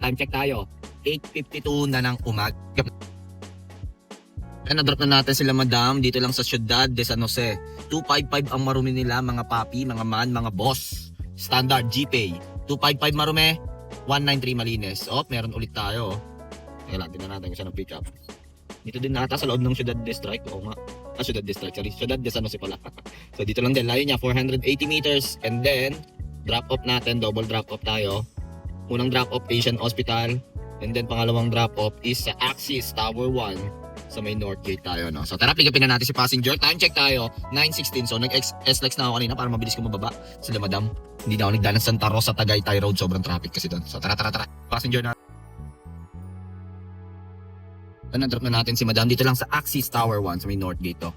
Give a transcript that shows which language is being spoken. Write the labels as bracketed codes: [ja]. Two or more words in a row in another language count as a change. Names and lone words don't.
[en] Time check [tl] tayo. 8:52 na ng umaga. Na-drop na natin sila madam dito lang sa Ciudad de San Jose. 255 ang marumi nila, mga papi, mga man, mga boss. Standard GPay 255 marume, 193 Malines. Meron ulit tayo. Teka lang, tingnan natin kung saan ang [en] pick up. [tl] Dito din nata sa loob ng Ciudad de Strike. Ciudad de Strike, sorry. Ciudad de San Jose pala. So dito lang din, layo niya 480 meters. [en] And then drop off [tl] natin, [en] double drop off [tl] tayo. Unang [en] drop off [tl] Asian Hospital. [en] And then [tl] pangalawang [en] drop off [tl] is sa Axis Tower 1 sa may North Gate tayo, no? So tara, pick upin na natin si passenger. [en] Time check [tl] tayo, 9:16. So nag-SLEX na ako kanina para mabilis ko mababa sila madam. Hindi na ako nagdaan ng Santa Rosa, Tagaytay Road. Sobrang traffic kasi doon. So tara. Passenger na. Na-drop na natin si madam dito lang sa Axis Tower 1 sa may North Gate to.